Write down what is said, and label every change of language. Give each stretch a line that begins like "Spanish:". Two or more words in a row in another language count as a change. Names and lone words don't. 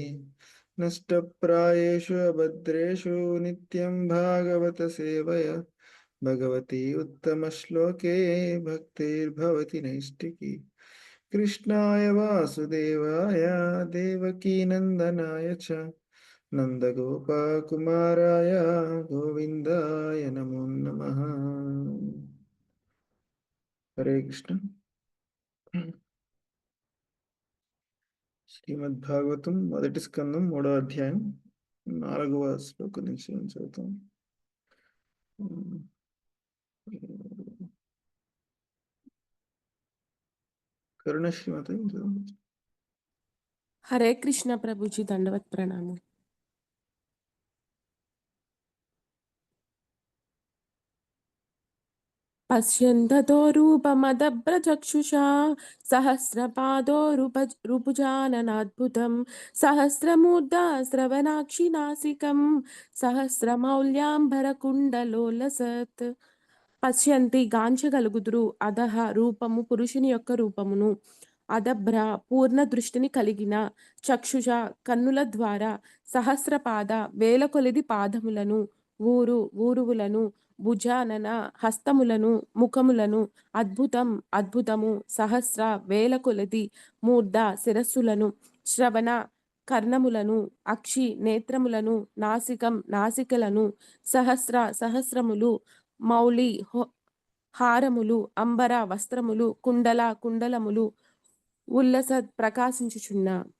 Sanskrit: नष्टप्रायेषु अभद्रेषु नित्यं भागवत सेवया भगवती उत्तमश्लोके भक्तिर्भवति नैष्टिकी। कृष्णाय वासुदेवाय देवकीनन्दनाय च नन्दगोपकुमाराय गोविन्दाय नमो नमः। हरे कृष्ण।
Telugu: శ్రీమద్భాగవతం మొదటి స్కందం 3వ అధ్యాయం 4వ శ్లోకం నుంచి చదువుతాం. కరుణ శ్రీమతి.
Hindi: हरे कृष्ण प्रभु जी, दंडवत प्रणाम।
Sanskrit: पश्यन्ततो रूपमदभ्रचक्षुषा सहस्रपादो रूपुजाननाद्भुतं सहस्रमूर्धा श्रवणाक्षि नासिकं सहस्रमौल्యాంబరకుండలోలసత్.
Telugu: పశ్యంతి గాంచగలుగుదురు అధహ రూపము పురుషుని యొక్క రూపమును, అదభ్ర పూర్ణ దృష్టిని కలిగిన, చక్షుష కన్నుల ద్వారా, సహస్రపాద వేల కొలిది పాదములను, ఊరువులను, భుజానన హస్తములను, ముఖములను, అద్భుతం అద్భుతము, సహస్ర వేల కొలది, మూర్ధ శిరస్సులను, శ్రవణ కర్ణములను, అక్షి నేత్రములను, నాసికం నాసికలను, సహస్రములు, మౌలి హారములు, అంబర వస్త్రములు, కుండలములు, ఉల్లస ప్రకాశించుచున్న